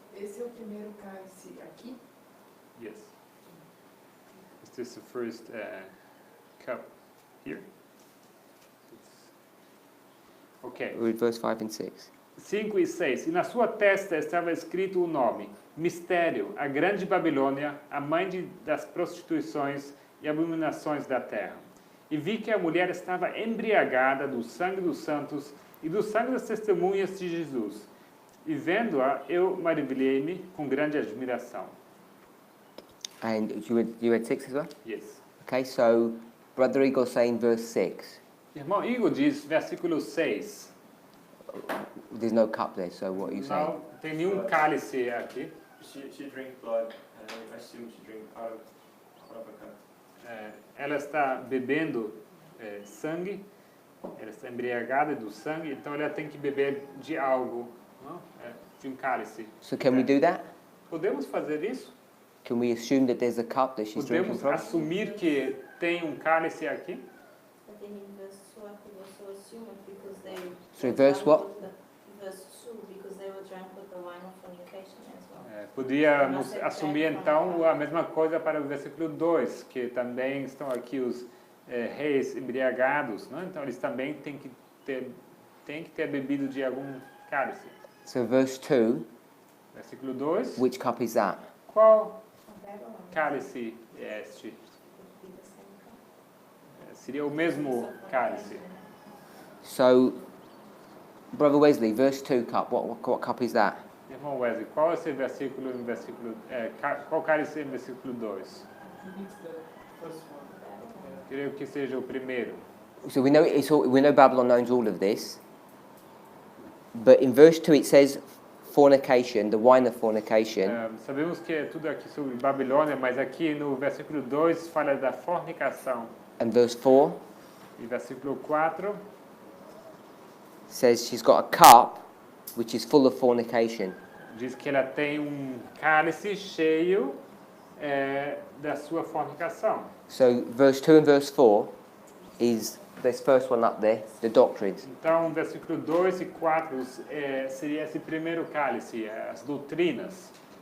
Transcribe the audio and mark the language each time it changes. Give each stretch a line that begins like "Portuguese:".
Portuguese: Esse é o primeiro cálice aqui?
English: Yes. Is this the first cup here? Okay. We'll read verse 5 and 6.
Portuguese: 5 e 6. E na sua testa estava escrito o nome: Mistério, a grande Babilônia, a mãe das prostituições e abominações da terra. E vi que a mulher estava embriagada do sangue dos santos e do sangue das testemunhas de Jesus. E vendo-a, eu maravilhei-me com grande admiração.
English: And you read 6 as well? Yes. Okay, so Brother Igor saying verse 6.
Portuguese: Irmão Igor diz, versículo 6.
English: There's no cup there, so what are you saying?
Portuguese: Não tem nenhum cálice aqui.
English: She drank blood, and I assume she drank out of a cup.
Portuguese: Ela está bebendo sangue, ela está embriagada do sangue, então ela tem que beber de algo, não? De um cálice.
English: So can we do that?
Portuguese: Podemos fazer isso?
English: Can we assume that there's a cup that she's drinking
Portuguese: Podemos
English: from?
Portuguese: assumir que tem um cálice aqui?
English: I think in verse 2 I could also assume it because they... Sorry, verse what? Verse 2, because they were drunk with the wine of fornication as well.
Portuguese: Podíamos assumir então a mesma coisa para o versículo 2, que também estão aqui os reis embriagados, não? Então eles também têm que ter bebido de algum cálice.
English: So verse 2,
Portuguese: Versículo 2.
English: which cup is that?
Portuguese: Qual cálice é este? Seria o mesmo cálice.
English: So, Brother Wesley, verse 2 cup, what cup is that?
Portuguese: Irmão Wesley, qual é esse versículo qual cálice é em versículo 2? Creio que seja o primeiro.
English: So we know Babylon owns all of this, but in verse 2 it says fornication, the wine of fornication.
Portuguese: Sabemos que é tudo aqui sobre Babilônia, mas aqui no versículo 2 fala da fornicação.
English: And verse 4
Portuguese: E versículo 4
English: says she's got a cup which is full of fornication.
Portuguese: diz que ela tem cálice cheio da sua fornicação.
English: So verse 2 and verse 4 is this first one up there, the doctrines.
Portuguese: Então, versículo 2 e 4 seria esse primeiro cálice, as doutrinas.